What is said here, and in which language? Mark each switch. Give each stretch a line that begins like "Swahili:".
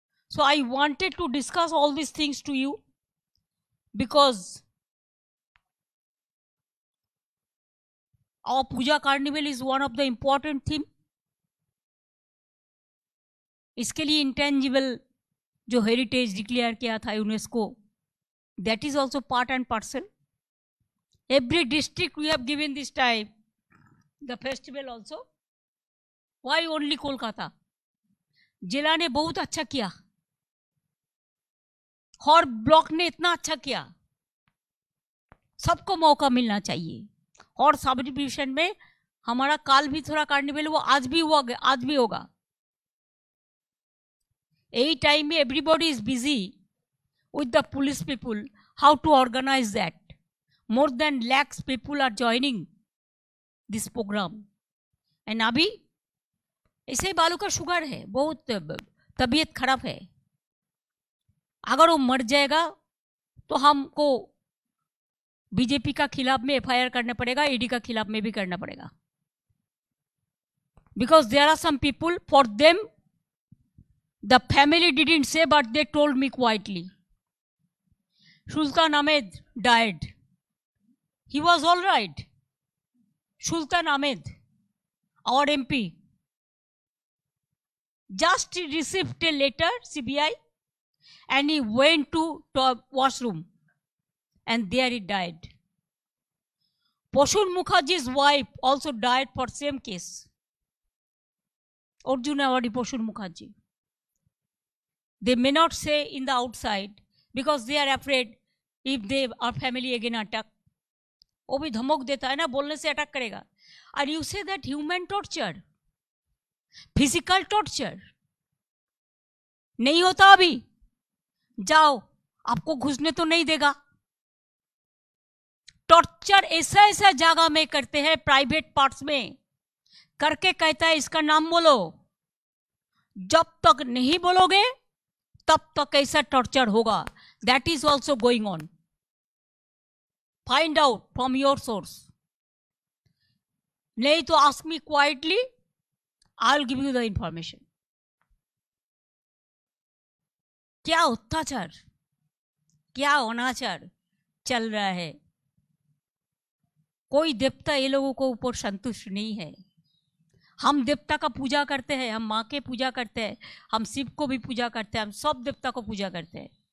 English: So I wanted to discuss all this things to you because our puja carnival is one of the important theme.
Hindi: इसके लिए intangible जो heritage declare किया था UNESCO,
English: That is also part and parcel. Every district we have given this time the festival also. Why only Kolkata?
Hindi: जिला ने बहुत अच्छा किया, और ब्लॉक ने इतना अच्छा किया। सबको मौका मिलना चाहिए। और सब डिवीजन में हमारा काल भी थोड़ा कार्निवल हुआ, आज भी हुआ, आज भी होगा। यही टाइम में
English: Everybody is busy with the police people how to organize that. More than lakhs people are joining this program.
Hindi: And अभी ऐसे बालू का शुगर है, बहुत तबीयत खराब है. अगर वो मर जाएगा तो हमको बीजेपी का खिलाफ में एफआईआर करना पड़ेगा, ईडी का खिलाफ में भी करना पड़ेगा.
English: Because there are some people, for them the family didn't say but they told me quietly. Sultan Ahmed died. He was all right. Sultan Ahmed, our MP, just received a letter, CBI, and he went to washroom, and there he died. Poshun Mukherjee's wife also died for same case. Arjuna Awadi Poshun Mukherjee. They may not say in the outside, because they are afraid if they are family again attack.
Hindi: वो भी धमक देता है ना, बोलने से attack करेगा. और
English: you say that human torture,
Hindi: physical torture नहीं होता अभी. जाओ, आपको घुसने तो नहीं देगा. टॉर्चर ऐसा ऐसा जगह में करते हैं, प्राइवेट पार्ट्स में करके कहता है इसका नाम बोलो. जब तक नहीं बोलोगे तब तक ऐसा टॉर्चर होगा.
English: That is also going on. Find out from your source.
Hindi: नहीं तो
English: ask me quietly, I'll give you the information.
Hindi: क्या अत्याचार, क्या अनाचार चल रहा है. कोई देवता ये लोगों को ऊपर संतुष्ट नहीं है. हम देवता का पूजा करते हैं, हम माँ के पूजा करते हैं, हम शिव को भी पूजा करते हैं, हम सब देवता को पूजा करते हैं.